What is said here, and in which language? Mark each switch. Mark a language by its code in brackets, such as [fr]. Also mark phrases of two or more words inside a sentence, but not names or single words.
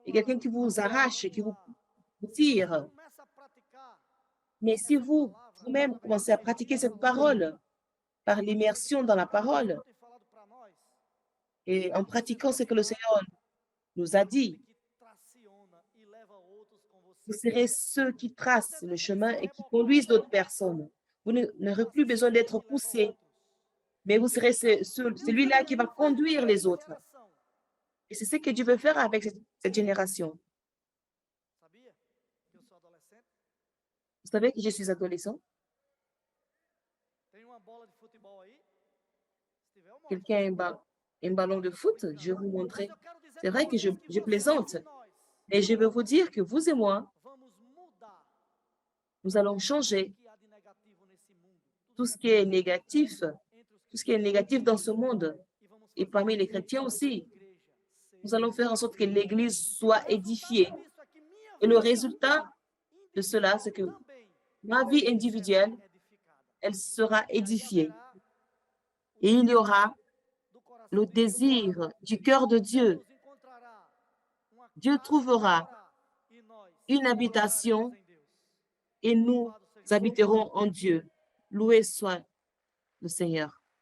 [fr] Il y a [pt] lá, [fr] quelqu'un qui vous arrache, qui vous [pt] vamos lá. [fr] tire. [pt] Começa a praticar [fr] Mais si [pt] essa [fr] vous, [pt] palavra [fr] vous-même, [pt] através [fr] commencez à [pt] da [fr] pratiquer cette [pt] edificação. [fr] parole par l'immersion dans la [pt] Deus [fr] parole [pt] tem falado para nós. [fr] et en pratiquant ce que le Seigneur nous a dit, [pt] Que traciona e leva outros com você. [fr] vous serez ceux qui tracent [pt] Você [fr] le [pt] deixa de [fr] chemin [pt] ser [fr] et qui [pt] rebocado, [fr] conduisent d'autres personnes. Vous n'aurez plus besoin d'être [pt] que leva [fr] poussé, [pt] outros. [fr] mais vous serez [pt] Deus [fr] celui-là qui va [pt] quer fazer [fr] conduire [pt] com [fr] les [pt] essa [fr] autres. [pt] geração. [fr] Et c'est ce que Dieu veut faire avec cette génération. [pt] Sabia que eu sou adolescente? [fr] Vous savez que je suis adolescent. [pt] Tem uma bola de futebol aí? Se tiver, eu mostro. [fr] Quelqu'un a un ballon de foot, je vais vous [pt] Mas [fr] montrer. [pt] eu quero dizer [fr] C'est [pt] para [fr] vrai que [pt] vocês que [fr] je [pt] vocês [fr] plaisante, [pt] e nós [fr] mais je veux vous dire que vous et moi, [pt] vamos mudar [fr] nous allons [pt] o [fr] changer [pt] que há de negativo nesse mundo. [fr] tout ce qui est négatif, [pt] Entre os [fr] tout ce qui est négatif dans ce monde, [pt] e vamos [fr] et [pt] fazer [fr] parmi les chrétiens [pt] a [fr] aussi. [pt] igreja [fr] Nous [pt] ser. [fr] allons faire en sorte que l'Église soit [pt] O [fr] édifiée. [pt] resultado disso é que minha [fr] Et le [pt] vida [fr] résultat de cela, c'est que [pt] individual também [fr] ma vie [pt] será [fr] individuelle, [pt] edificada. [fr] elle sera [pt] E aí [fr] édifiée. [pt] haverá [fr] Et il y aura [pt] do coração [fr] le [pt] de Deus. [fr] désir du cœur de Dieu. [pt] Deus encontrará uma [fr] Dieu [pt] casa [fr] trouvera [pt] para morar e nós [fr] une habitation [pt] moraremos em Deus. [fr] et nous [pt] Louvado seja o Senhor. [fr] habiterons en Dieu. Loué soit le Seigneur.